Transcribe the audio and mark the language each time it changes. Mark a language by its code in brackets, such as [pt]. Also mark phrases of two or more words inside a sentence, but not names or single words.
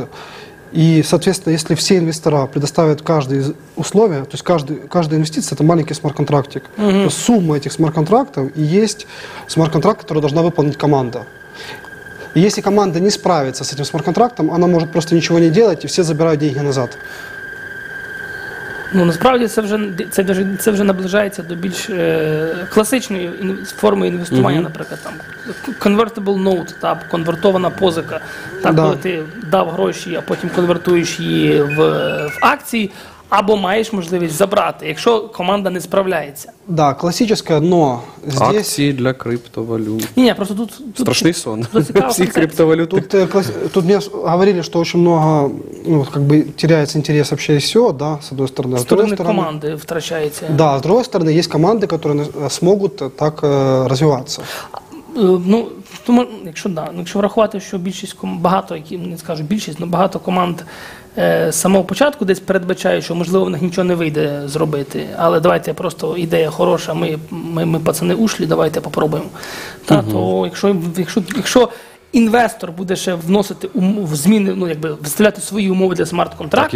[ru] И, соответственно, если все инвестора предоставят каждое из условия, то есть каждая инвестиция – это маленький смарт-контрактик. То сумма этих смарт-контрактов и есть смарт-контракт, который должна выполнить команда. И если команда не справится с этим смарт-контрактом, она может просто ничего не делать, и все забирают деньги назад. [uk] Насправді це вже наближається до більш класичної форми інвестування, наприклад, там [en] convertible note, [uk] конвертована позика, коли ти дав гроші, а потім конвертуєш її в акції, або маєш можливість забрати, якщо команда не справляється. [ru] Да, классическое, но здесь... [uk] Акції для криптовалют. Ні, просто тут Страшний сон тут цікава всіх концепція. криптовалют. [ru] Тут мне говорили, что очень много, теряется интерес вообще ICO, да, с одной стороны. [uk] З сторони команди втрачається. [ru] Да, с другой стороны, есть команды, которые смогут так развиваться. [uk] Тому, якщо врахувати, що багато, не скажу більшість, але багато команд з самого початку десь передбачають, що можливо в них нічого не вийде зробити, але давайте просто ідея хороша, ми пацани ушлі, давайте попробуємо. То якщо інвестор буде ще вносити в зміни, виставляти свої умови для смарт-контракту.